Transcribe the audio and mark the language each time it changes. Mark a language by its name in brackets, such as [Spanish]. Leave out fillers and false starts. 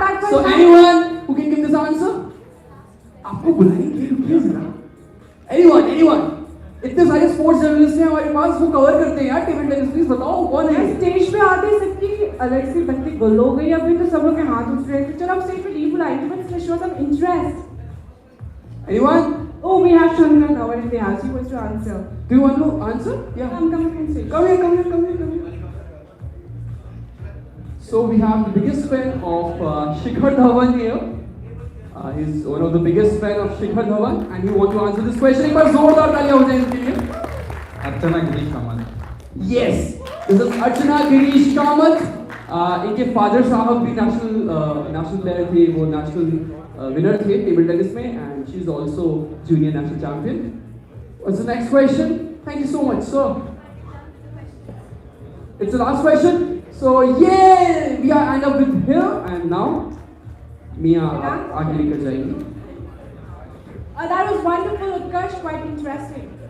[English] So anyone who can give this answer? [Hindi] आपको बुलाएंगे, रुकिए जरा. [English] anyone [Hindi] इतने सारे स्पोर्ट्स जर्नलिस्ट हैं हमारे पास, वो कवर करते हैं यार टेबल टेनिस. प्लीज बताओ कौन है? स्टेज पे आते सबकी अलग सी बत्ती गुल हो गई. अभी तो सब लोग के हाथ उठ रहे थे. चलो अब स्टेज पे लीव बुलाएंगे, [English] But show some interest. Anyone? Oh, we have Shikhar Dhawan in the house. He wants to answer. Do you want to answer? Yeah. Come on stage. Come here. So we have the biggest fan of Shikhar Dhawan here. He's one of the biggest fan of Shikhar Dhawan, and he wants to answer this question. [Hindi] एक बार जोरदार तालियां हो जाए इनके लिए. अर्चना Girish Kamat. [English] Yes, this is Archana Girish Kamath. [Hindi] इनके father साहब भी नेशनल प्लेयर थे, वो नेशनल winner थे टेबल टेनिस में, [English] and she's also junior national champion. What's the next question? Thank you so much, sir. It's the last question. So yeah, we are end up with here, and now Mia [Hindi] आगे लेकर जाएंगी. [English] That was wonderful, Utkarsh. Quite interesting.